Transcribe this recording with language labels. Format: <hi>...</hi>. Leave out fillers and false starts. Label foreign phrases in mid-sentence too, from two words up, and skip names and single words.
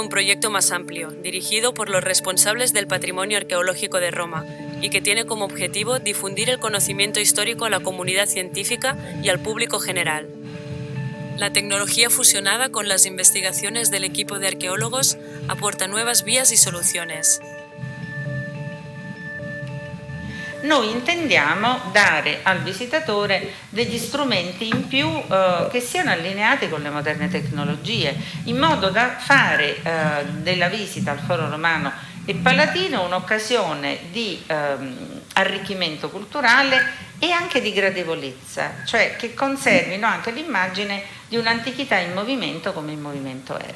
<es>un proyecto más amplio, dirigido por los responsables del Patrimonio Arqueológico de Roma, y que tiene como objetivo difundir el conocimiento histórico a la comunidad científica y al público general. La tecnología fusionada con las investigaciones del equipo de arqueólogos aporta nuevas vías y soluciones.</es> <it>Noi intendiamo dare al visitatore degli strumenti in più che siano allineati con le moderne tecnologie, in modo da fare della visita al Foro Romano e Palatino un'occasione di arricchimento culturale e anche di gradevolezza, cioè che conservino anche l'immagine di un'antichità in movimento come il movimento era.</it>